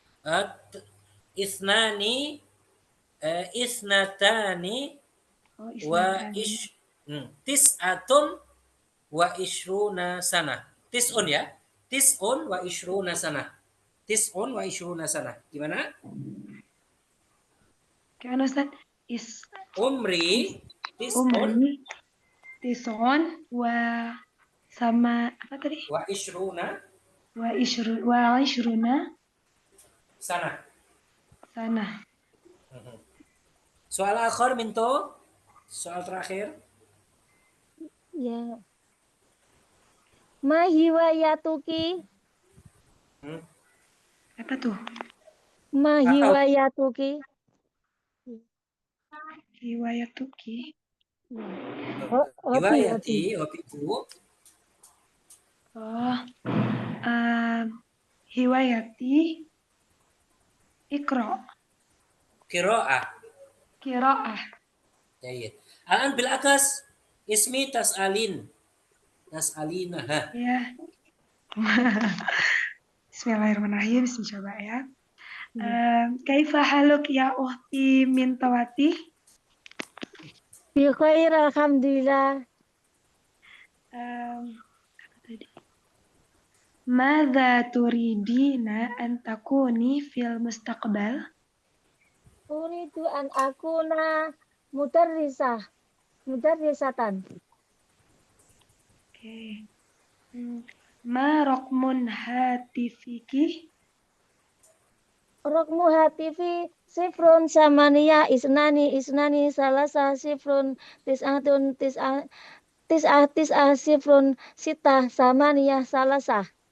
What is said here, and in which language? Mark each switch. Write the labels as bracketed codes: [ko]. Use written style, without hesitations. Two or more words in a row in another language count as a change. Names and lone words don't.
[ar] اثنان اثنتان وتسعة وعشرون سنة. تسع يا. تسع وعشرون سنة. تسع وعشرون سنة. Gimana? [id] Gimana Ustaz? [ar] عمري تسع عمري تسع [id] sama apa tadi? [ar] وعشرون سنة. [id] Soal akhir Minto. Soal terakhir. [ar] Ya. ما هوايتك? [id] Apa tuh? [ar] ما هوايتك. Hiwayatuki. [id] Hobi. hobiku. [ar] Oh, هوايتي قراءة. Qiraah. Kiro'ah. Jayid. الآن بالعكس اسمي تسألين. Tas'alinaha. [id] Ya. [ar] Bismillahirrahmanirrahim. [id] Coba ya. [ar] كيف حالك يا أختي Mintawati? بخير الحمد لله. Apa tadi? ماذا تريدين أن تكوني في المستقبل? أريد أن أكون مدرسة. Oke. ما رقم هاتفك? رقم هاتفي صفر ثمانية اثنان ثلاثة صفر تسعة تسعة صفر ستة ثمانية ثلاثة.